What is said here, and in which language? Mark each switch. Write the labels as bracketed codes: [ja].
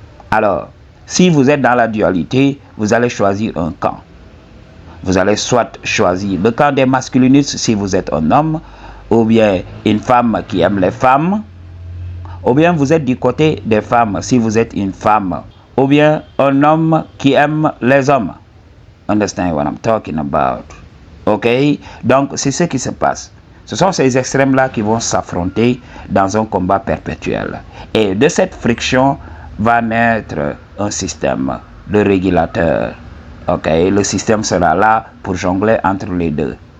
[fr] Alors, si vous êtes dans la dualité, vous allez choisir un camp. Vous allez soit choisir le camp des masculinistes si vous êtes un homme, ou bien une femme qui aime les femmes, ou bien vous êtes du côté des femmes si vous êtes une femme, ou bien un homme qui aime les hommes. [en] Understand what I'm talking about? [fr] Ok? Donc, c'est ce qui se passe. Ce sont ces extrêmes-là qui vont s'affronter dans un combat perpétuel. Et de cette friction va naître un système, le régulateur. Ok, le système sera là pour jongler entre les deux.